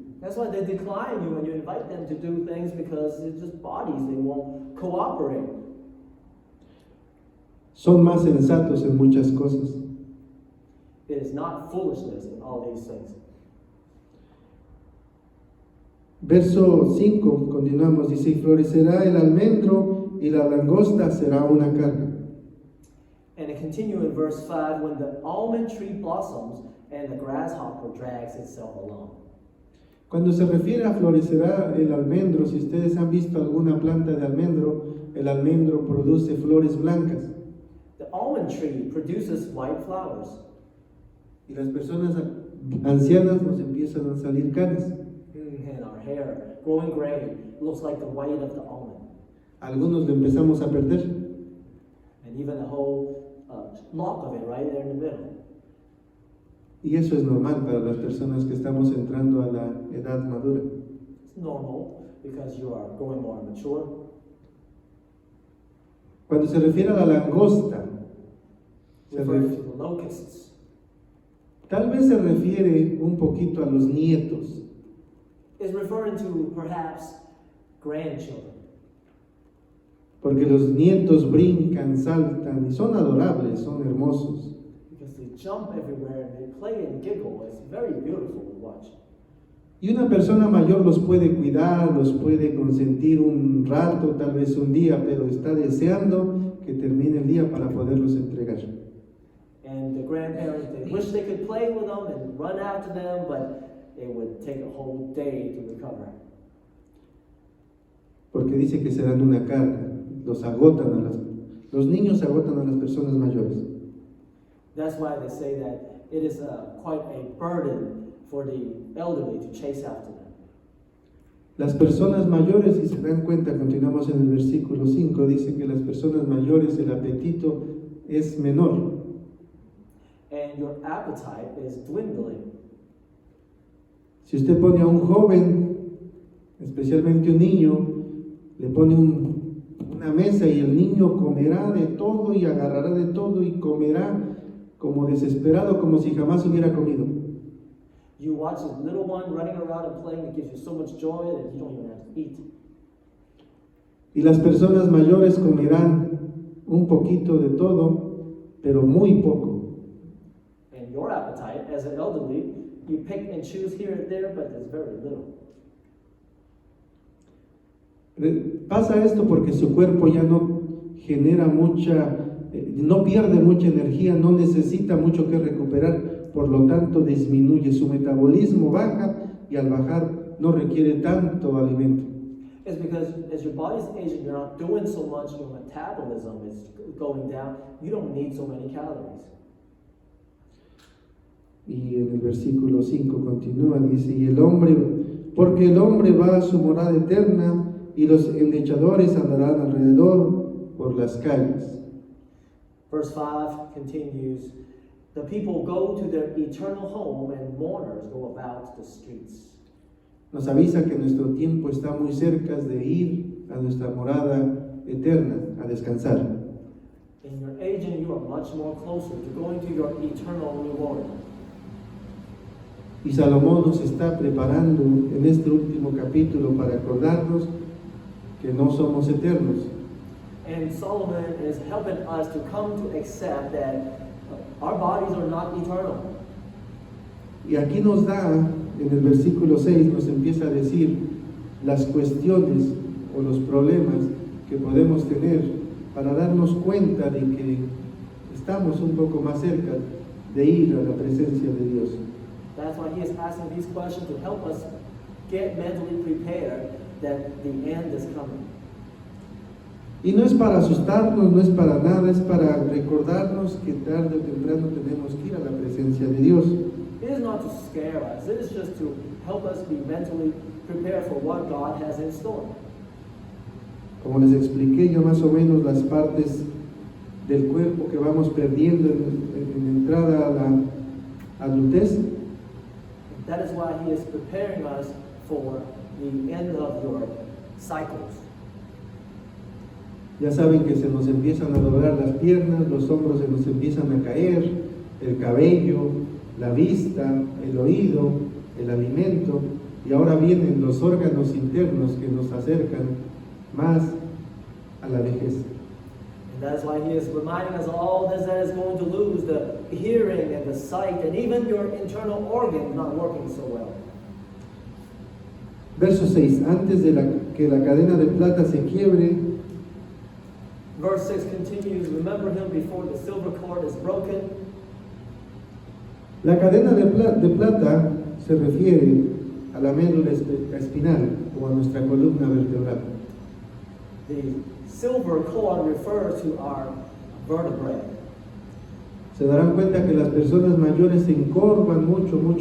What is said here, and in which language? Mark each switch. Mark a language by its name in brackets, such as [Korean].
[English] That's why they decline you when you invite them to do things, because it's just bodies, they won't cooperate. [Spanish] Son más sensatos en muchas cosas. [English] It is not foolishness in all these things. [Spanish] Verso 5, continuamos, dice, y florecerá el almendro y la langosta será una carga. [English] And it continues in verse 5, when the almond tree blossoms and the grasshopper drags itself along. [Spanish] Cuando se refiere a florecerá el almendro, si ustedes han visto alguna planta de almendro, el almendro produce flores blancas. [English] The almond tree produces white flowers. [Spanish] Y las personas ancianas nos empiezan a salir canas. [English] And our hair, growing gray, looks like the white of the almond. [Spanish] Algunos lo empezamos a perder. [English] And even the whole lock of it right there in the middle. [Spanish] Y eso es normal para las personas que estamos entrando a la edad madura. [English] It's normal because you are growing more mature. [Spanish] Cuando se refiere a la langosta, [English] Referring to the locusts. [Spanish] tal vez se refiere un poquito a los nietos. [English] Is referring to perhaps grandchildren. [Spanish] Porque los nietos brincan, saltan y son adorables, son hermosos. [English] Because they jump everywhere and they play and giggle. It's very beautiful to watch. [Spanish] Y una persona mayor los puede cuidar, los puede consentir un rato, tal vez un día, pero está deseando que termine el día para poderlos entregar. [English] And the grandparents, they wish they could play with them and run after them, but it would take a whole day to recover. [Spanish] Porque dice que serán una carga, los niños agotan a las personas mayores. [English] That's why they say that it is quite a burden for the elderly to chase after them. [Spanish] Las personas mayores, si se dan cuenta, continuamos en el versículo 5, dice que las personas mayores el apetito es menor. [English] And your appetite is dwindling. [Spanish] Si usted pone a un joven, especialmente un niño, le pone una mesa y el niño comerá de todo y agarrará de todo y comerá como desesperado, como si jamás hubiera comido. [English] You watch a little one running around and playing, it gives you so much joy that you don't even have to eat. [Spanish] Y las personas mayores comerán un poquito de todo, pero muy poco. [English] And your appetite, as an elderly, you pick and choose here and there, but there's very little. [Spanish] Pasa esto porque su cuerpo ya no genera no pierde mucha energía, no necesita mucho que recuperar, por lo tanto disminuye, su metabolismo baja y al bajar no requiere tanto alimento. [English] It's because as your body's aging, you're not doing so much, your metabolism is going down, you don't need so many calories. [Spanish] Y en el versículo 5 continúa, dice, porque el hombre va a su morada eterna y los endechadores andarán alrededor por las calles. [English] Verse 5 continues, the people go to their eternal home and mourners go about the streets. [Spanish] Nos avisa que nuestro tiempo está muy cerca de ir a nuestra morada eterna, a descansar. [English] In your aging, you are much more closer to going to your eternal reward. [Spanish] Y Salomón nos está preparando en este último capítulo para acordarnos que no somos eternos. [English] And Solomon is helping us to come to accept that our bodies are not eternal. [Spanish] Y aquí nos da, en el versículo 6, nos empieza a decir las cuestiones o los problemas que podemos tener para darnos cuenta de que estamos un poco más cerca de ir a la presencia de Dios. [English] That's why he is asking these questions to help us get mentally prepared that the end is coming. [Spanish] Y no es para asustarnos, no es para nada, es para recordarnos que tarde o temprano tenemos que ir a la presencia de Dios. [English] It is not to scare us, it is just to help us be mentally prepared for what God has in store. [Spanish] Como les expliqué ya más o menos las partes del cuerpo que vamos perdiendo en entrada a la adultez. [English] That is why he is preparing us for the end of your cycles. [Spanish] Ya saben que se nos empiezan a doblar las piernas, los hombros se nos empiezan a caer, el cabello, la vista, el oído, el alimento, y ahora vienen los órganos internos que nos acercan más a la vejez. [English] And that's why he is reminding us of all this that is going to lose, the hearing and the sight, and even your internal organs not working so well. [Spanish] Verso 6. Antes de que la cadena de plata se quiebre, [English] Verse 6 continues, remember him before the silver cord is broken. [Spanish] la cadena de plata se refiere a la médula espinal o a nuestra columna vertebral. [English] The silver cord refers to our vertebrae. [Spanish] Se darán cuenta que las personas mayores se encorvan mucho.